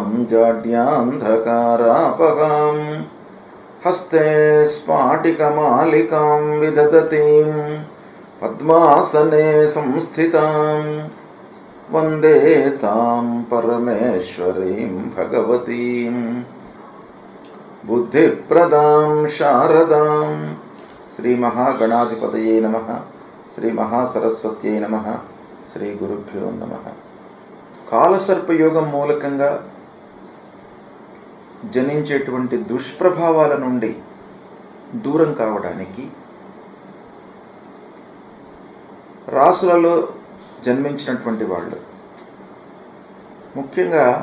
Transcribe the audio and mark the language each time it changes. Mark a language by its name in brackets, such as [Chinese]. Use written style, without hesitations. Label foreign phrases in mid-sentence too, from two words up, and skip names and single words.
[Sanskrit] जाड्यान्धकारापगां हस्ते स्फाटिकमालिकां विदधतीं पद्मासने संस्थितां वन्दे तां परमेश्वरीं भगवतीं बुद्धिप्रदां शारदां। श्री महागणाधिपतये नमः। श्री महासरस्वत्यै नमः। శ్రీ గురుభ్యో నమః. [Telugu] కాలసర్పయోగం మూలకంగా జనించేటువంటి దుష్ప్రభావాల నుండి దూరం కావడానికి రాసులలో జన్మించినటువంటి వాళ్ళు, ముఖ్యంగా